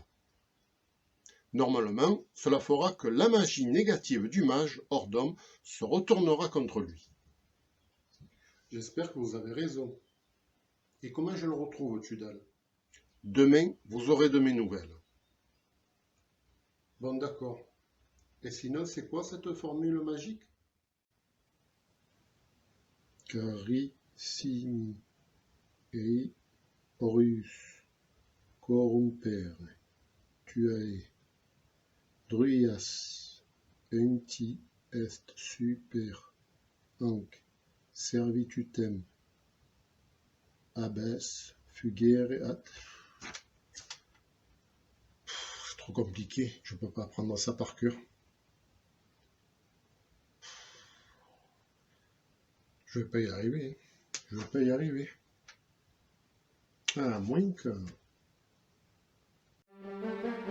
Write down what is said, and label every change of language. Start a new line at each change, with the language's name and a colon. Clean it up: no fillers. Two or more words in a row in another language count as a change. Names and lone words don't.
French: Normalement, cela fera que la magie négative du mage hors d'homme se retournera contre lui. J'espère que vous avez raison. Et comment je le retrouve, Tudal? Demain, vous aurez de mes nouvelles. Bon, d'accord. Et sinon, c'est quoi cette formule magique?
Latin: Carissimi ei orius corrumpere tuae druias enti est super hanc servitutem abes fugere at.
French: C'est trop compliqué, je ne peux pas apprendre ça par cœur. Je vais pas y arriver. Je vais pas y arriver. À moins que...